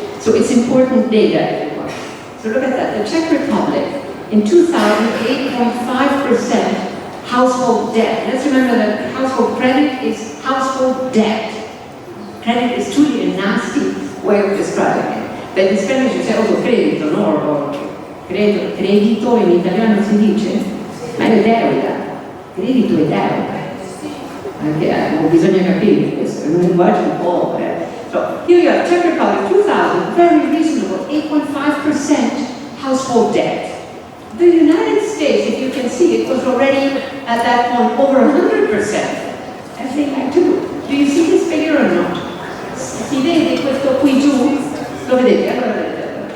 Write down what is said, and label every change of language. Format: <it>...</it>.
<en>So it's important data, everyone. So look at that. The Czech Republic, in 2000, 8.5% household debt. Let's remember that household credit is household debt. Credit is truly a nasty way of describing it. But in Spanish you say also credito, no?</en> <it>Or credito in italiano si dice? Ma è deuda. Credito è deuda. Anche bisogna capire questo, è un linguaggio un po'.</it> <en>So here you have Czech Republic, 2000, very reasonable, 8.5% household debt. The United States, if you can see, it was already at that point over 100%. Everything like two. Do you see this figure or not?</en> <it>Si vede questo qui giù? Lo vedete? Allora vedete.</it>